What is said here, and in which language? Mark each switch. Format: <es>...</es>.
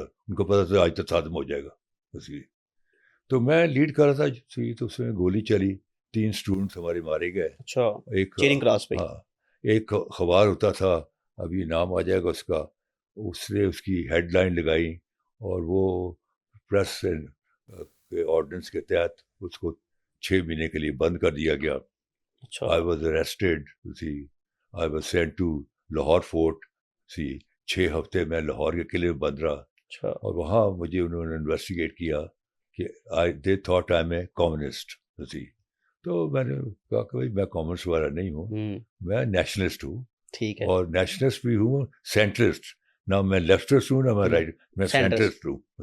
<ur>ان کو پتا تھا آج تک ختم ہو جائے گا. اس لیے تو میں لیڈ کر رہا تھا, تو اس میں گولی چلی, 3 اسٹوڈنٹس ہمارے مارے گئے. اچھا, ایک چیئرنگ کراس پہ. ہاں, ایک اخبار ہوتا تھا, ابھی نام آ جائے گا اس کا, اس نے اس کی ہیڈ لائن لگائی, اور وہ پریس کے آرڈیننس کے تحت اس کو 6 مہینے کے لیے بند کر دیا گیا.</ur> <en>I was arrested, I was sent to Lahore fort.</en> <ur>6 ہفتے میں لاہور کے قلعے میں بند رہا, اور وہاں مجھے انہوں نے انویسٹیگیٹ کیا کہ</ur> <en>they thought I'm a communist.</en> <ur>تو میں نے کہا کہ بھائی میں کامرس والا نہیں ہوں, میں نیشنلسٹ ہوں. ٹھیک ہے, اور نیشنلسٹ بھی ہوں, سینٹرسٹ نہ, میں لیفٹسٹ ہوں نہ میں رائٹ, میں سینٹرسٹ ہوں.</ur>